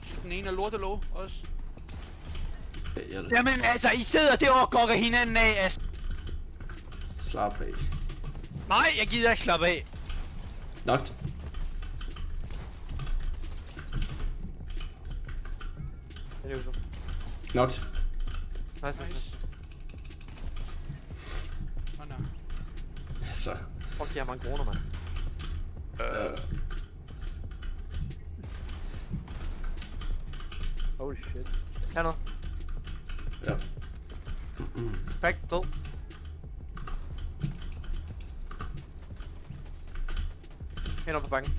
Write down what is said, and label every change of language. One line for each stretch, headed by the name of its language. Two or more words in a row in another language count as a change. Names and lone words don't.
Danish: Den ene er lorte low også. Jamen altså, I sidder derovre og gokker hinanden af, altså. Slap af. Nej, jeg gider ikke slappe af. Knocked. Det er jo så. Knocked. Nice.
English: Oh, no.
Danish: Så. Fuck, de har mange kroner, mand.
English: Holy shit.
Danish: Her noget. Ja. Crack, død. Hænder på banken.